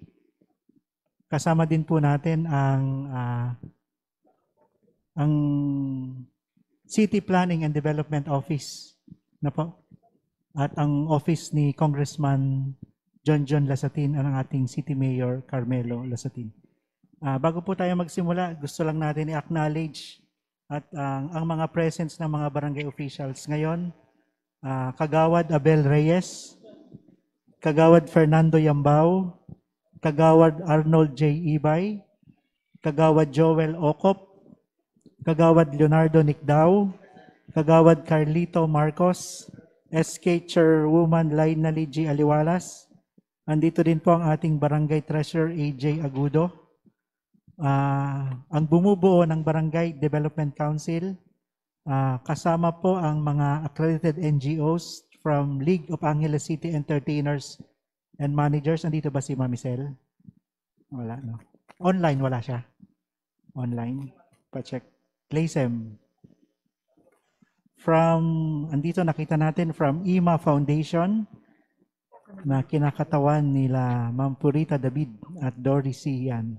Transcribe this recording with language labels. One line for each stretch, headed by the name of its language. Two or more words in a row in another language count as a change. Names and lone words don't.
Filipino: Kasama din po natin ang City Planning and Development Office na po. At ang office ni Congressman John Lasatin at ang ating City Mayor Carmelo Lasatin. Bago po tayo magsimula, gusto lang natin i-acknowledge at ang mga presence ng mga barangay officials ngayon, Kagawad Abel Reyes, Kagawad Fernando Yambao, Kagawad Arnold J. Ibay, Kagawad Joel Ocop, Kagawad Leonardo Nicdao, Kagawad Carlito Marcos, SK Chairwoman Lainali G. Aliwalas. Andito din po ang ating Barangay Treasurer AJ Agudo. Ang bumubuo ng Barangay Development Council, kasama po ang mga
English: accredited NGOs
Filipino: from League of Angeles City Entertainers and Managers. Andito ba si Mami Sel? Wala, no? Online, wala siya. Online. Pa-check. Playsem. Andito nakita natin from IMA Foundation na kinakatawan nila Ma'am Purita David at Doris Sian.